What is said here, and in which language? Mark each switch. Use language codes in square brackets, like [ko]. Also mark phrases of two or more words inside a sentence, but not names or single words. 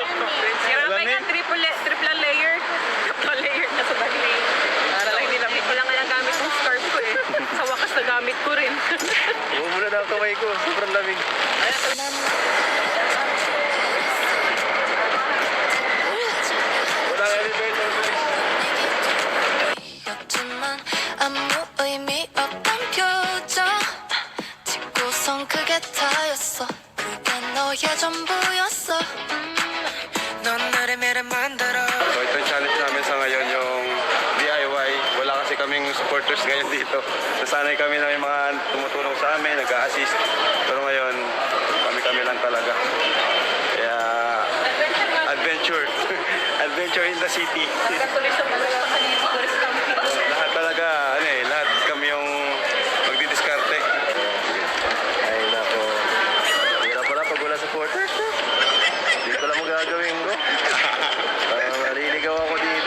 [tl] Grabe nga, triple layer. Triple layer na sa bali. Para lang nilamig ko lang nga yung gamit kong scarf ko eh. Sa wakas na gamit ko rin. Bumula na ang kamay ko, sobrang lamig. Wala nga rin ba ito? [ko] 였지만 아무 의미 없던 표정 짓고선 그게 다였어 그게 너의 전부였어 넌 나를 매를 만들어 [tl] So ito yung challenge namin sa ngayon, yung DIY. Wala kasi kaming supporters ngayon dito. Nasanay kami na may mga tumutulong sa amin, nag-a-assist. Pero ngayon, kami lang talaga. Kaya, adventure. [en] Adventure in the city. [tl] Lahat talaga, lahat kami yung magdidiskarte. Ay nako. Hirap pala pag wala supporters. Hindi ko lang magagawin ko. Maliligaw ako dito.